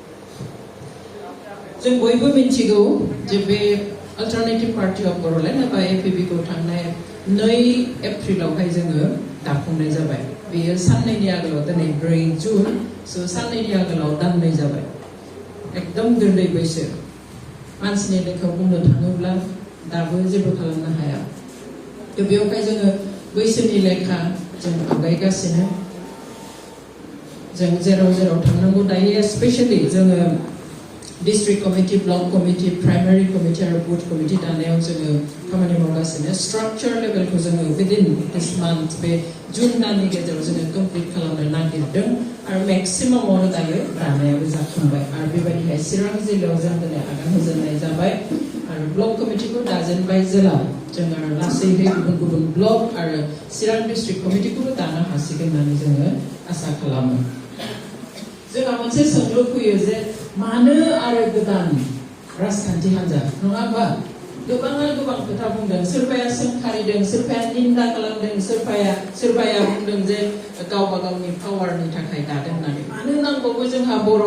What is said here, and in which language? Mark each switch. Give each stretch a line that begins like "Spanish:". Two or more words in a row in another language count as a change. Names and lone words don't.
Bodo: जों बयबो मिथिगौ जे बे अल्टारनेटिभ पार्टी अफ बड'लेण्ड एबा एपिपिखौ थांनाय 2 एप्रिलावहाय जोङो दाफुंनाय जाबाय बेयो साननैनि आगोलाव दिनै 4 जुन साननैनि आगोलाव दाननै जाबाय एकदम गोरलै बैसो मानसिनि लेखायाव बुंनो थाङोब्ला दाबो जेबो खालामनो हाया बेवहाय जोङो बैसोनि लेखा जों आवगायगासिनो जों जेराव थांनांगौ दायो स्पेशली जोङो
English: district committee, block committee, primary committee
Bodo: आरो
English: booth committee
Bodo: दानायाव जोङो खामानि मावगासिनो
English: structure level
Bodo: खौ जोङो
English: within this month
Bodo: बे जुन दाननि गेजेराव जोङो complete खालामनो नागिरदों आरो maximum आवनो दायो दानायाबो जाखांबाय आरो बेबायदिहाय चिरां जिल्लायाव जों दिनै आगान होजेननाय जाबाय आरो
English: block committee
Bodo: खौ दाजेनबाय जेला जों आरो लासैहै गुबुन गुबुन block आरो चिरां
English: district committee
Bodo: खौबो दानो हासिगोन होननानै जोङो आसा खालामो जोंहा मोनसे सोंलु फैयो जे मानो आरो गोदान राजखान्थि हान्जा नङा होमबा गोबाङा गोबां खोथा बुंदों सोरबाया सोंखारिदों सोरबाया निन्दा खालामदों सोरबाया बुंदों जे गावबा गावनि पावारनि थाखाय दादों होननानै मानो नांबावगौ जोंहा बर'